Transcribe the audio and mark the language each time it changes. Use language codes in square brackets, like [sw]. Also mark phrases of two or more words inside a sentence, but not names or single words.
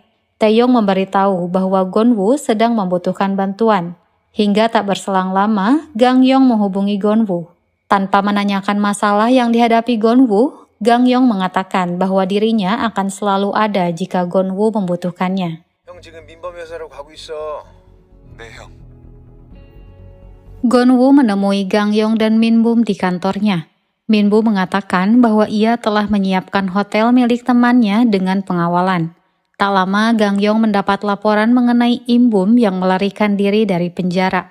[id] Taeyong memberitahu bahwa Gonwoo sedang membutuhkan bantuan. Hingga tak berselang lama, Gang-yong menghubungi Gonwoo. Tanpa menanyakan masalah yang dihadapi Gonwoo, Gang-yong mengatakan bahwa dirinya akan selalu ada jika Gonwoo membutuhkannya. [ko] 형 지금 민범 회사로 가고 있어. 네 형. [id] Gonwoo menemui Gang-yong dan Minbum di kantornya. Minbum mengatakan bahwa ia telah menyiapkan hotel milik temannya dengan pengawalan. Tak lama Gang-yong mendapat laporan mengenai Imbum yang melarikan diri dari penjara.